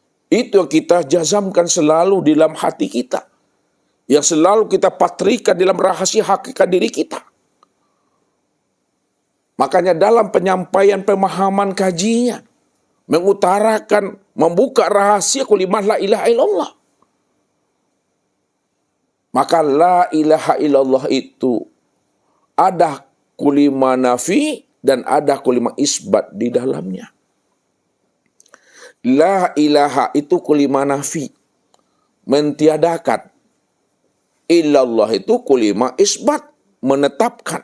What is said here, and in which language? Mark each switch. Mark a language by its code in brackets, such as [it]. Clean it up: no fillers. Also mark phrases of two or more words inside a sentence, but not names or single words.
[id] Itu yang kita jazamkan selalu di dalam hati kita. Yang selalu kita patrikan dalam rahasia hakikat diri kita. Makanya dalam penyampaian pemahaman kajinya, mengutarakan, membuka rahasia kalimat [ar] لا إله إلا الله. [id] Maka [ar] لا إله إلا الله [id] itu ada kalimat nafi dan ada kalimat isbat di dalamnya. [ar] لا إله [id] itu kalimat nafi, mentiadakan. Illallah itu kalimat isbat, menetapkan.